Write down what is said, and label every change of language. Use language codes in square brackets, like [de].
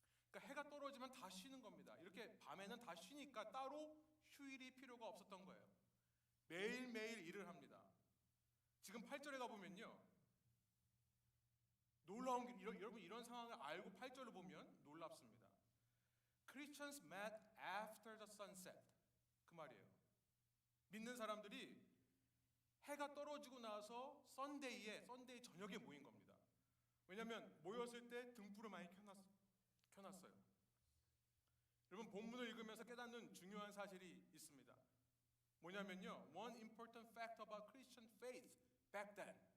[ko] 그러니까 해가 떨어지면 다 쉬는 겁니다. 이렇게 밤에는 다 쉬니까 따로 휴일이 필요가 없었던 거예요. 매일매일 일을 합니다. 지금 8절에 가보면요, 놀라운 게, 여러분 이런 상황을 알고 8절을 보면 놀랍습니다. [en] Christians met after the sunset, [ko] 그 말이에요. 믿는 사람들이 해가 떨어지고 나서 썬데이 저녁에 모인 겁니다. 왜냐하면 모였을 때 등불을 많이 켜놨어요. 여러분 본문을 읽으면서 깨닫는 중요한 사실이 있습니다. 뭐냐면요, [en] one important fact about Christian faith back then.